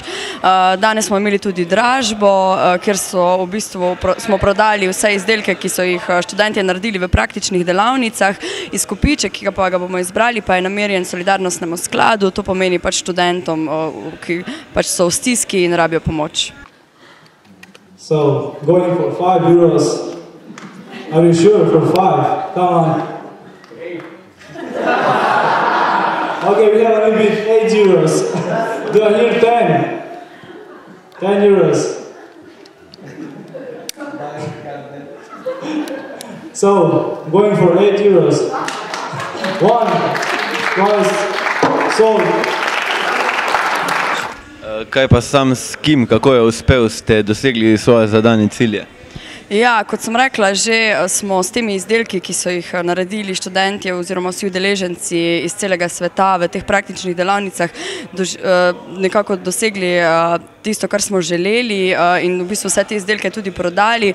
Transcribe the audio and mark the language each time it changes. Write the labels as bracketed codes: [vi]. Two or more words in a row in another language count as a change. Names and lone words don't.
[sl] Danes smo imeli tudi dražbo, kjer smo prodali vse izdelke, ki so jih študentje naredili v praktičnih delavnicah. Izkupiček, ki ga bomo izbrali, pa je namerjen solidarnostnemu skladu, to pomeni pač študentom, ki pač so v stiski in rabijo pomoč. [en] So, going for €5. Are you sure for 5? Come on. Okay, we have a little bit €8. Do I hear 10? €10. So, going for €8. 1 was sold. [sl] Kaj pa sam Skim, kako je uspel, ste dosegli svoje zadane cilje? Ja, kot sem rekla, že smo s temi izdelki, ki so jih naredili študentje oziroma vsi udeleženci iz celega sveta v teh praktičnih delavnicah nekako dosegli tisto, kar smo želeli in v bistvu vse te izdelke tudi prodali.